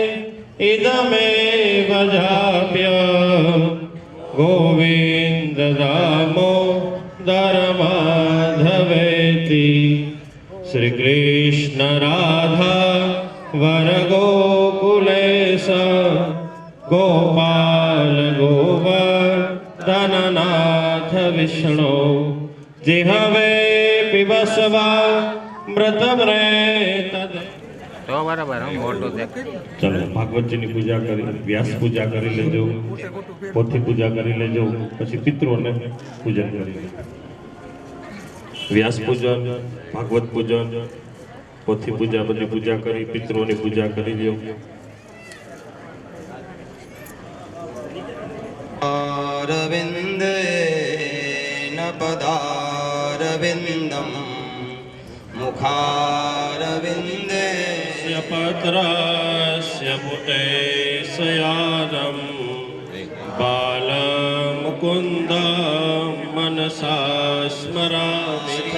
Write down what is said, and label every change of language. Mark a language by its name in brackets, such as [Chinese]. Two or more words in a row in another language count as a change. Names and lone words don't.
[Sanskrit] इदमेव जाप्यं गोविन्द दामोदर माधवेति श्री कृष्ण राधा वर गोकुलेश गोपाल गोवर्धननाथ विष्णु जिहवे पिबस्वा मृतमृत [Gujarati] તો બરાબર હું મોટું દેખ ચલો ભાગવતજીની પૂજા કરી વ્યાસ પૂજા કરી લેજો પોથી પૂજા કરી લેજો પછી પિતૃઓને પૂજન કરી લેજો વ્યાસ પૂજન ભાગવત પૂજન પોથી પૂજા બધી પૂજા કરી પિતૃઓની પૂજા કરી લ્યો [Sanskrit] अरविन्देन पदारविन्दं मुखारविन्दे पत्रस्य पुटे शयानं बालमुकुन्द मनसा स्मरामि